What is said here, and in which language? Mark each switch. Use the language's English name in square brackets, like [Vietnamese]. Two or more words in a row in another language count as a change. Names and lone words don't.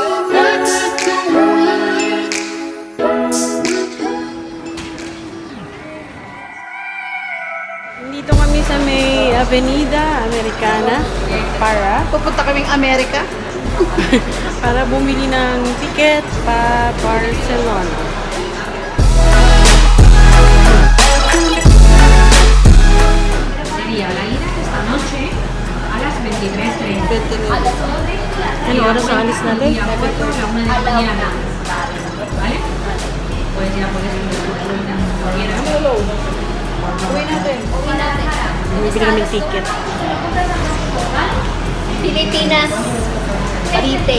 [Filipino] Dito kami sa may Avenida Americana Pupunta kaming Amerika. para bumili ng ticket pa Barcelona. [Spanish] Sería la ida esta noche a las 23:30. [Filipino] Ano oras ang alis natin? [Spanish] Y a puerto a la 1 de la mañana. ¿Vale? Pues ya puedes ir cuando quieras. [Filipino] Uwi natin. Uwi natin. Bumili kami ng ticket. Pilipinas, Cavite.